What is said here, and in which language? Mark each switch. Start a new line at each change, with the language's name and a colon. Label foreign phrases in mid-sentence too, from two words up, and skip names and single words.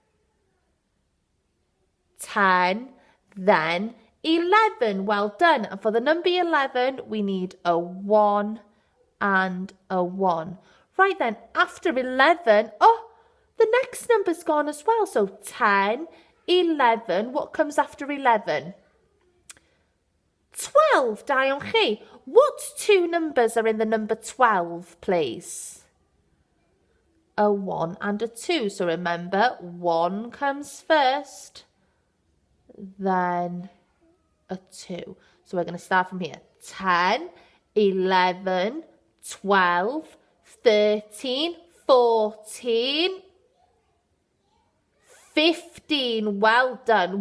English: 10, then 11. Well done. And for the number 11, we need a 1 and a 1. Right then, after 11, the next number's gone as well. So 10, 11, what comes after 11? 12,
Welsh: da iawn chi.
English: What 2 numbers are in the number 12, please? A 1 and a 2. So remember, 1 comes first, then a 2. So we're going to start from here. 10, 11, 12, 13, 14, 15. Well done.